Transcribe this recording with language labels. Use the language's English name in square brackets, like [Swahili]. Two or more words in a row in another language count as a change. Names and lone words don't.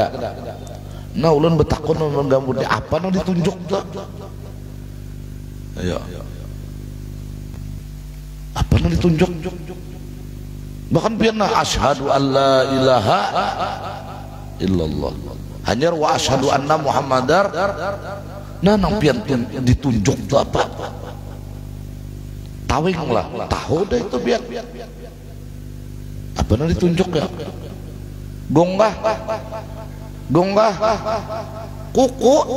[Banjar] Nah ulun betakun amun gambut apa nah ditunjuk tuh. Ayo. Apa yang ditunjuk? Bahkan pian [Arabic] أشهد أن لا إله إلا الله. Hanya وأشهد أن محمدا. [Banjar] Nah nang pian ditunjuk itu apa? Tawing lah. Tahu deh itu pian. Apa yang ditunjuk ya? Gonggah. Kuku.